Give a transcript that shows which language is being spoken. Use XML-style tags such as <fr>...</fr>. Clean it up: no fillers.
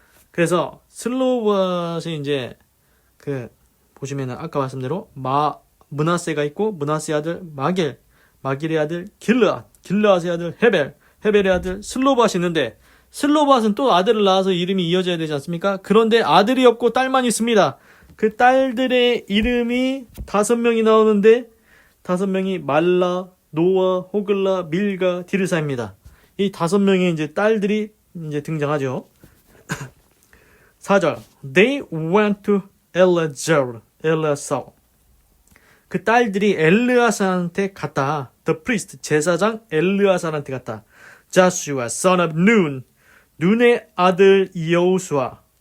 <ko>그래서 슬로브앗이 이제 보시면은 아까 말씀대로 므낫세가 있고, 므낫세 아들 마길의 아들 길르앗의 아들 헤벨의 아들 슬로브앗이 있는데, 슬로브앗은 또 아들을 낳아서 이름이 이어져야 되지 않습니까? 그런데 아들이 없고 딸만 있습니다. 그 딸들의 이름이 5명이 나오는데 5명이 말라, 노아, 호글라, 밀가, 디르사입니다. 이 5명의 이제 딸들이 이제 등장하죠. 4절.</ko> <en>They went to 엘레아살.</en> <ko>그 딸들이 엘르아살한테 갔다.</ko> <en>The priest,</en> <ko>제사장 엘르아살한테 갔다.</ko> <en>Joshua, son of Nun,</en> <ko>눈의 아들 여호수아.</ko>